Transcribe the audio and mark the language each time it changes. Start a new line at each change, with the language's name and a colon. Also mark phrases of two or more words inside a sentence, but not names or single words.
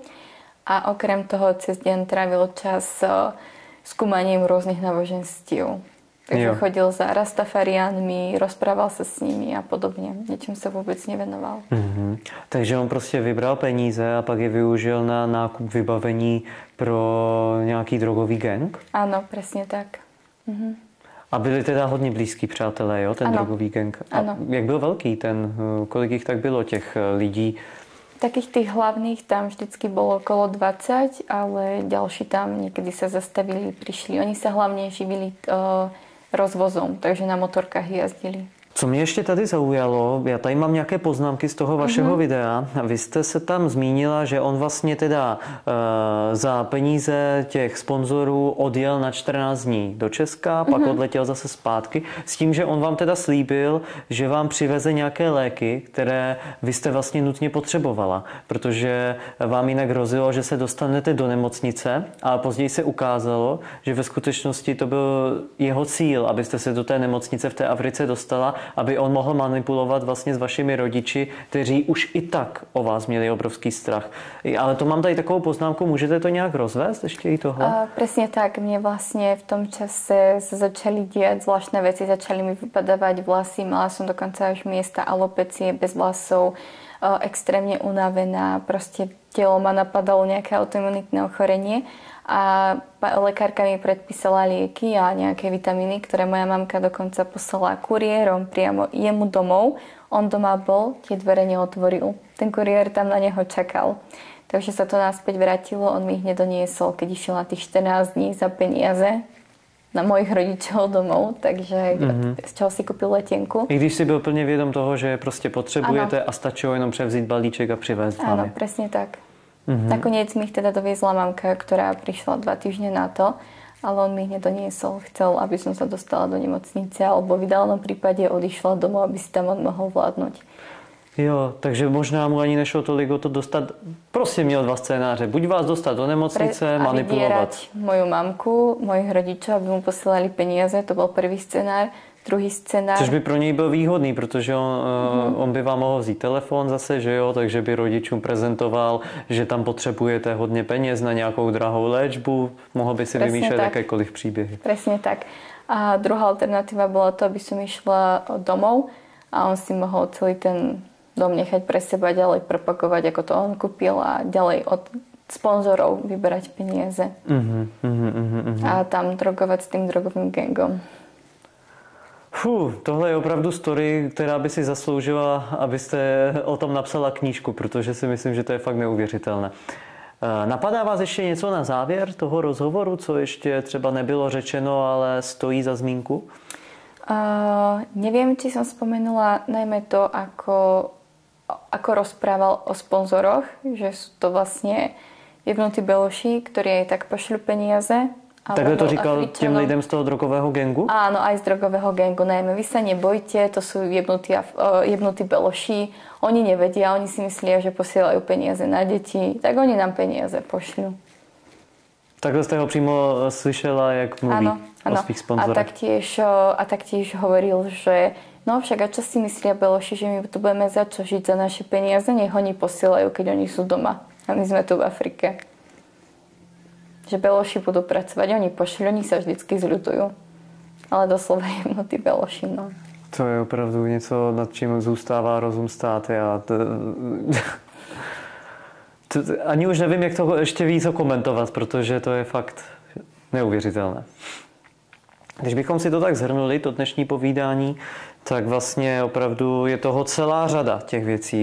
Slovak: A okrem toho cez deň trávil čas skúmaním rôznych náboženstiev. Takže chodil za Rastafariánmi, rozprával sa s nimi a podobne. Ničím sa vôbec nevenoval.
Czech: Takže on prostě vybral peníze a pak je využil na nákup vybavení pro nějaký drogový gang?
Slovak: Áno, presne tak.
Czech: A byli teda hodně blízký přátelé, jo, ten drogový gang? A jak byl velký ten, kolik jich tak bylo těch lidí?
Slovak: Takých tých hlavných tam vždycky bolo okolo 20, ale ďalší tam niekedy sa zastavili, prišli. Oni sa hlavne živili rozvozom, takže na motorkách jazdili.
Czech: Co mě ještě tady zaujalo, já tady mám nějaké poznámky z toho vašeho videa. Vy jste se tam zmínila, že on vlastně teda za peníze těch sponzorů odjel na 14 dní do Česka, pak odletěl zase zpátky, s tím, že on vám teda slíbil, že vám přiveze nějaké léky, které vy jste vlastně nutně potřebovala, protože vám jinak hrozilo, že se dostanete do nemocnice, a později se ukázalo, že ve skutečnosti to byl jeho cíl, abyste se do té nemocnice v té Africe dostala, aby on mohl manipulovat vlastně s vašimi rodiči, kteří už i tak o vás měli obrovský strach. Ale to mám tady takovou poznámku, můžete to nějak rozvést ještě i tohle?
Slovak: Presne tak, mne vlastne v tom čase sa začali diať zvláštne veci, začali mi vypadávať vlasy, mala som dokonca až miesta alopecie bez vlasov, extrémne unavená, proste telo ma napadalo nejaké autoimunitné ochorenie. A lekárka mi predpísala lieky a nejaké vitamíny, ktoré moja mamka dokonca poslala kuriérom priamo jemu domov. On doma bol, tie dvere neotvoril. Ten kuriér tam na neho čakal. Takže sa to naspäť vrátilo, on mi ich nedoniesol, keď išiel na tých 14 dní za peniaze na mojich rodičov domov, takže z čeho si kúpil letenku.
Czech: I když si byl plně vědom toho, že prostě potřebujete a stačilo jenom převzít balíček a přivést vám.
Slovak: Áno, presne tak. Nakoniec mi ich teda doviezla mamka, ktorá prišla 2 týždne na to, ale on mi ich nedoniesol. Chcel, aby som sa dostala do nemocnice, alebo v ideálnom prípade odišla domov, aby si tam on mohol vládnuť.
Czech: Jo, takže možná mu ani nešlo tolik o to dostat. Prostě měl dva scénáře. Buď vás dostat do nemocnice, manipulovat.
Slovak: A moju mamku, mojich rodičov, aby mu posielali peniaze, to bol prvý scenár.
Czech: druhý scénář. Což by pro něj byl výhodný, protože on by vám mohl vzít telefon zase, že jo, takže by rodičům prezentoval, že tam potřebujete hodně peněz na nějakou drahou léčbu, mohl by si vymýšlet jakékoliv příběhy.
Slovak: Presne tak. A druhá alternatíva bola to, aby som išla domov a on si mohol celý ten dom nechať pre seba ďalej propagovať, ako to on kúpil a ďalej od sponzorov vyberať peniaze. A tam drogovať s tým drogovým gangom.
Czech: Tohle je opravdu story, která by si zasloužila, abyste o tom napsala knížku, protože si myslím, že to je fakt neuvěřitelné. Napadá vás ještě něco na závěr toho rozhovoru, co ještě třeba nebylo řečeno, ale stojí za zmínku?
Slovak: Neviem, či som spomenula najmä to, ako rozprával o sponzoroch, že sú to vlastne jebnutí beloši, ktorí aj tak pošľú peniaze.
Czech: Takhle to říkal těm lidem z toho drogového gangu?
Slovak: Áno, aj z drogového gangu. Najmä vy sa nebojte, to sú jebnutí beloši. Oni nevedia, oni si myslia, že posielajú peniaze na deti, tak oni nám peniaze pošľú.
Czech: Takhle jste ho přímo slyšela, jak mluví o svých sponzorech.
Slovak: A taktiež hovoril, že no však a čo si myslia beloši, že my tu budeme za čo žiť za naše peniaze, nech oni posielajú, keď oni sú doma. A my sme tu v Afrike. Že beloši budú pracovať, oni pošli, oni sa vždycky zľutujú. Ale doslova jemnutí beloši, no.
Czech: To je opravdu něco, nad čím zůstává rozum stát. Ani už nevím, jak to ještě víc komentovat, protože to je fakt neuvěřitelné. Když bychom si to tak shrnuli, to dnešní povídání, tak vlastně opravdu je toho celá řada těch věcí.